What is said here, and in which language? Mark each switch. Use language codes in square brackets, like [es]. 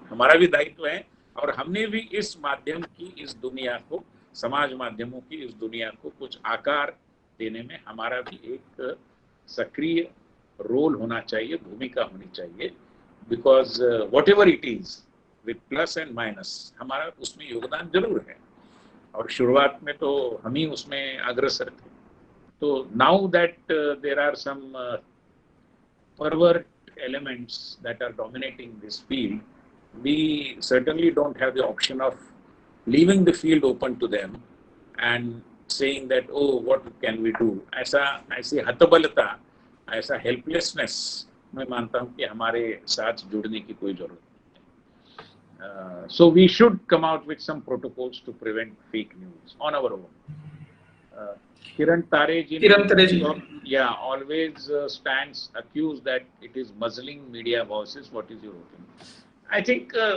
[hi] हमारा भी दायित्व है और हमने भी इस माध्यम की, इस दुनिया को, समाज माध्यमों की इस दुनिया को कुछ आकार देने में हमारा भी एक सक्रिय रोल होना चाहिए, भूमिका होनी चाहिए. [en] because whatever it is with plus and minus [hi] हमारा उसमें योगदान जरूर है और शुरुआत में तो हम ही उसमें अग्रसर थे. [en] तो now that there are some pervert elements that are dominating this field, we certainly don't have the option of leaving the field open to them and saying that, oh, what can we do? [hi] ऐसी हतबलता, ऐसा helplessness मैं मानता हूँ कि हमारे साथ जुड़ने की कोई जरूरत नहीं है. [en] So we should come out with some protocols to prevent fake news on our own. Kiran Tare ji always stands accused that it is muzzling media voices. What is your opinion? I think